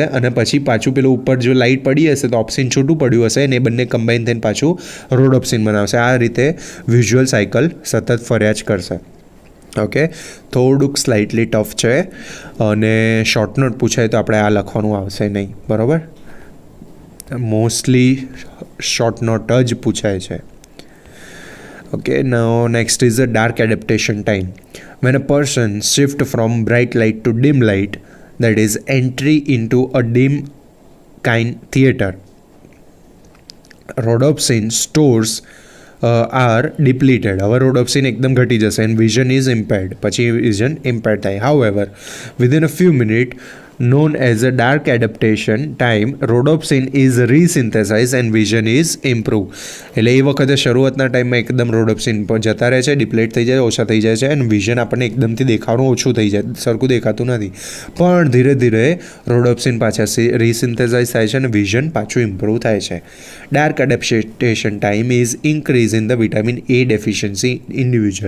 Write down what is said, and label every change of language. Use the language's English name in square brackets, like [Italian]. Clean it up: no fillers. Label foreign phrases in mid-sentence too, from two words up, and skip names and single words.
[Gujarati] અને પછી પાછું પેલું ઉપર જો લાઇટ પડી હશે તો ઓપ્સિન છૂટું પડ્યું હશે અને એ બંને કમ્બાઇન થઈને પાછું રોડોપ્સિન બનાવશે. આ રીતે [English] visual cycle [Gujarati] સતત ફર્યા જ કરશે. ઓકે, થોડુંક [English] slightly tough [Gujarati] છે અને [English] short note [Gujarati] પૂછાય તો આપણે આ લખવાનું આવશે નહીં, બરાબર. [English] mostly short note [Gujarati] જ પૂછાય છે. [English] Okay, now next is the dark adaptation time. When a person shifts from bright light to dim light, that is entry into a dim kind theater, rhodopsin stores are depleted. Our rhodopsin [Gujarati] એકદમ ઘટી જશે [English] and vision is impaired. પછી vision impaired થાય. However, within a few minutes known as a dark adaptation time, rhodopsin is resynthesized and vision is improved. [Gujarati] એટલે એ વખતે શરૂઆતના ટાઈમમાં એકદમ રોડોપ્સિન પર જતા રહે છે, ડિપ્લેટ થઈ જાય, ઓછા થઈ જાય છે અને વિઝન આપણને એકદમથી દેખાવાનું ઓછું થઈ જાય, સરખું દેખાતું નથી. પણ ધીરે ધીરે રોડોપ્સિન પાછા રીસિન્થેસાઇઝ થાય છે અને વિઝન પાછું ઇમ્પ્રૂવ થાય છે. [English] dark adaptation time is increase in the vitamin A deficiency individual.